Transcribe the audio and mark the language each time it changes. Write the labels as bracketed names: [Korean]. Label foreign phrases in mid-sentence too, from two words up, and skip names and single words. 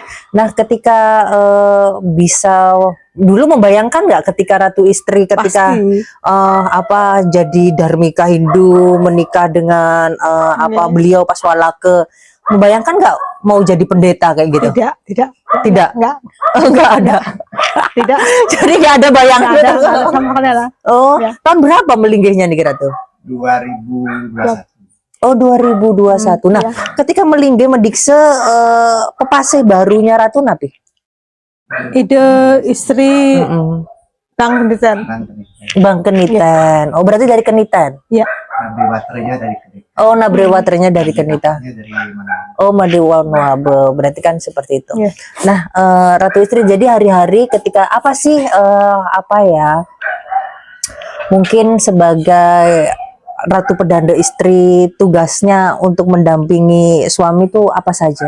[Indonesian] Nah ketika bisa dulu membayangkan nggak ketika Ratu Istri ketika jadi Dharmika Hindu menikah dengan beliau Paswalake, membayangkan nggak mau jadi pendeta kayak gitu? Tidak. Nggak ada. Tidak. Jadi nggak ada bayangan. Tahun berapa melinggihnya nih Ratu? 2021. Oh 2021. Nah ketika [Balinese] melinggih mendikse pepasih [Indonesian] barunya Ratu napi? Ide Istri Bang Keniten. Oh berarti dari Keniten? Iya. Nabrewatranya dari Keniten. Oh Nabrewatranya dari Keniten. Oh Madiwanuabe, berarti kan seperti itu. Nah Ratu Istri, jadi hari-hari ketika apa sih mungkin sebagai Ratu Pedanda Istri, tugasnya untuk mendampingi suami itu apa saja?